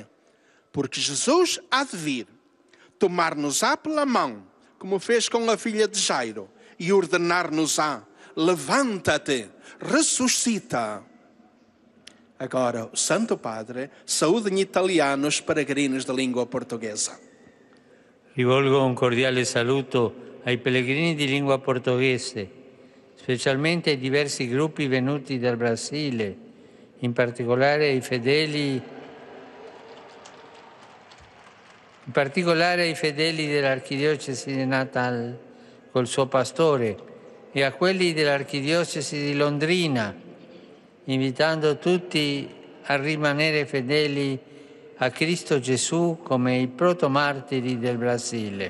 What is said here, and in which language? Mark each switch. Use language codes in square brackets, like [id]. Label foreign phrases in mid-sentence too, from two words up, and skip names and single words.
[pt] Porque Jesus há de vir, tomar-nos-á pela mão, como fez com a filha de Jairo, e ordenar-nos-á, levanta-te, ressuscita. Agora, o Santo Padre saúda em italiano os peregrinos da língua portuguesa. [it] Rivolgo un cordiale saluto ai pellegrini di lingua portoghese, specialmente ai diversi gruppi venuti dal Brasile, in particolare ai fedeli dell'Archidiocesi di Natal col suo pastore e a quelli dell'Archidiocesi di Londrina, invitando tutti a rimanere fedeli a Cristo Gesù come i protomartiri del Brasile.